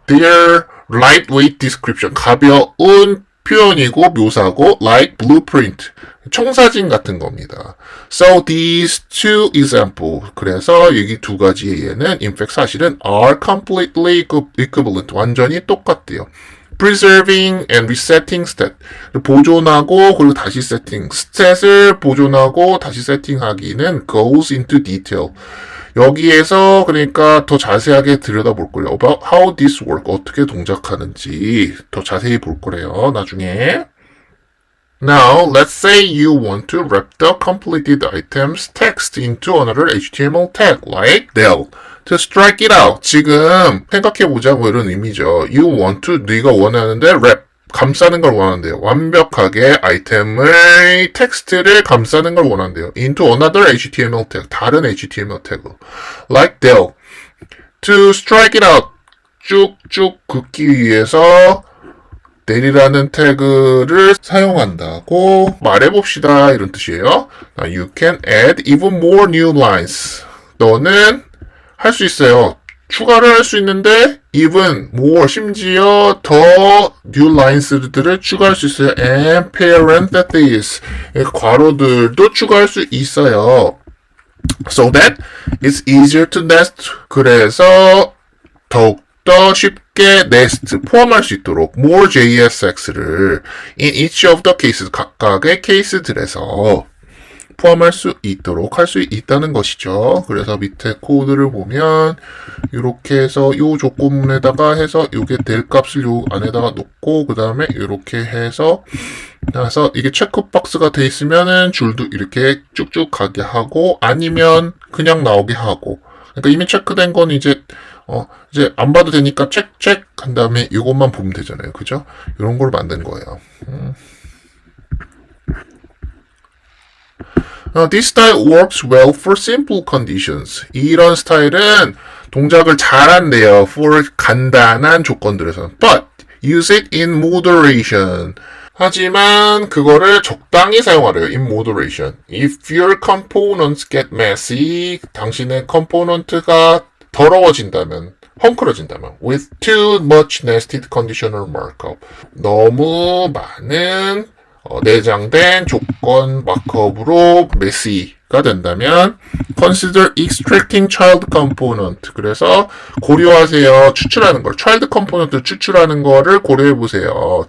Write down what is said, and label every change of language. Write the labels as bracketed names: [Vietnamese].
[English] Their lightweight description [Korean] 가벼운 표현이고 묘사고 [English] like blueprint [Korean] 청사진 같은 겁니다. [English] So these two examples [Korean] 그래서 여기 두 가지의 예는 [English] in fact [Korean] 사실은 [English] are completely equivalent [Korean] 완전히 똑같대요. [English] preserving and resetting state. [Korean] 보존하고 그리고 다시 세팅. 스탯을 보존하고 다시 세팅하기는 [English] goes into detail. [Korean] 여기에서 그러니까 더 자세하게 들여다볼 거예요. [English] About how this work, [Korean] 어떻게 동작하는지 더 자세히 볼 거래요. 나중에. [English] Now, let's say you want to wrap the completed items text into another HTML tag, like del. To strike it out. [Korean] 지금 생각해보자고 이런 의미죠. [English] You want to, [Korean] 네가 원하는데 [English] wrap. [Korean] 감싸는 걸 원한대요. 완벽하게 아이템의 텍스트를 감싸는 걸 원한대요. [English] Into another HTML tag. [Korean] 다른 HTML 태그. [English] Like del. To strike it out. [Korean] 쭉쭉 긋기 위해서 del이라는 태그를 사용한다고 말해봅시다. 이런 뜻이에요. [English] You can add even more new lines. [Korean] 너는 할 수 있어요. 추가를 할 수 있는데 [English] even more, [Korean] 심지어 더 new lines들을 추가할 수 있어요. [English] And parentheses, [Korean] 괄호들도 추가할 수 있어요. [English] So that it's easier to nest. [Korean] 그래서 더욱더 쉽게 nest, 포함할 수 있도록 more JSX를 [English] in each of the cases, [Korean] 각각의 케이스들에서 포함할 수 있도록 할 수 있다는 것이죠. 그래서 밑에 코드를 보면 이렇게 해서 이 조건문에다가 해서 이게 될 값을 요 안에다가 놓고 그 다음에 이렇게 해서 나서 이게 체크박스가 돼 있으면은 줄도 이렇게 쭉쭉 가게 하고 아니면 그냥 나오게 하고. 그러니까 이미 체크된 건 이제 안 봐도 되니까 체크 한 다음에 이것만 보면 되잖아요. 그죠? 이런 걸 만든 거예요. [English] This style works well for simple conditions. [Korean] 이런 스타일은 동작을 잘한대요. for 간단한 조건들에서는. [English] But use it in moderation. [Korean] 하지만 그거를 적당히 사용하래요. [English] in moderation. If your components get messy, [Korean] 당신의 컴포넌트가 더러워진다면, 헝클어진다면, [English] with too much nested conditional markup. [Korean] 너무 많은 내장된 조건 마크업으로 메시가 된다면 [English] consider extracting child component. [Korean] 그래서 고려하세요. 추출하는 걸. child component를 추출하는 거를 고려해 보세요.